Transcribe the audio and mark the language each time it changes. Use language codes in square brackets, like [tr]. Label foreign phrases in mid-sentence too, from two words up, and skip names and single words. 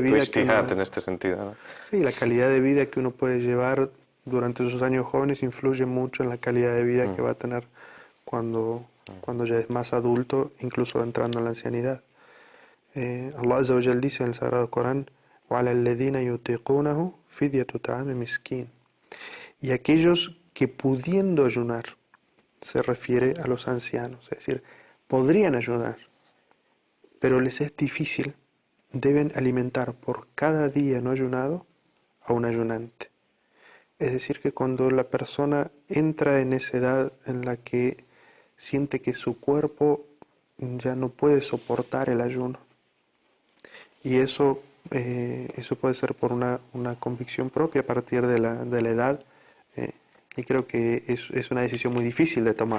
[es] cierto vida que ijtihad uno, en este sentido, ¿no? sí, la calidad de vida que uno puede llevar durante sus años jóvenes influye mucho en la calidad de vida que va a tener cuando ya es más adulto, incluso entrando en la ancianidad. [ar] الله عز وجل [es] dice en el Sagrado Corán: [ar] وَعَلَى الَّذِينَ يُطِيقُونَهُ فِدْيَةُ طَعَامِ مِسْكِينٍ. [es] Y aquellos que pudiendo ayunar, se refiere a los ancianos, es decir, podrían ayunar, pero les es difícil, deben alimentar por cada día no ayunado a un ayunante. Es decir, que cuando la persona entra en esa edad en la que siente que su cuerpo ya no puede soportar el ayuno, y eso puede ser por una convicción propia a partir de la edad, y creo que es una decisión muy difícil de tomar.